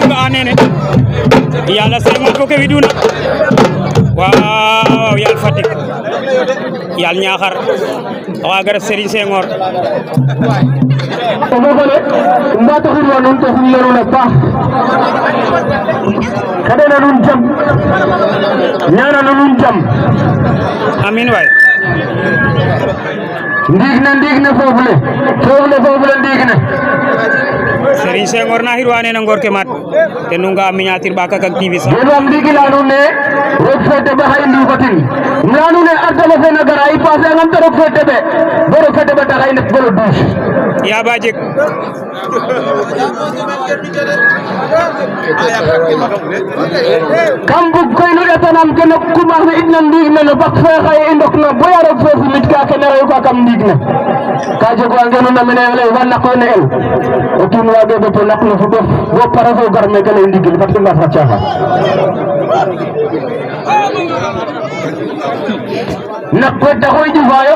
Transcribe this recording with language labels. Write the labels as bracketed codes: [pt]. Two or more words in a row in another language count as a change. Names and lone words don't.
[srr] nga nene yalla Senghor ko ke widuna waaw yal Fatick yal Niakhar awa garab Serigne Senghor o fogole mbataxirwa nuun to xumleruna paax xaɗena nuun jam ñanana nuun jam amin waay ndiig ne foof le ndiig ne Serigne Senghor na xirwa nene ngor ke mat te nunga miniature ɓaka kak TV sax yebam ndigi leya nuun ne roog fe teɓe xa i ndufatin leya nuun ne ardama fe na gara i passer angam te roog fe teɓe bo roog fe teɓe taxa i ndet bo le 12 ya ba jeg kam bug koy nu ɗetanam kene commencer itna ndiig ne no bak fe xaye i ndok na boya roog fe simit ka kene reyu ka kam ndiig ne ka jeg wa ngenuna mene ley fa naqo ne el o kiin wage ɓeto naq no fuɗof bo pare fo gar meke ley ndigil fat i mbaas xa caaxaan naqo taxoy ƴufayo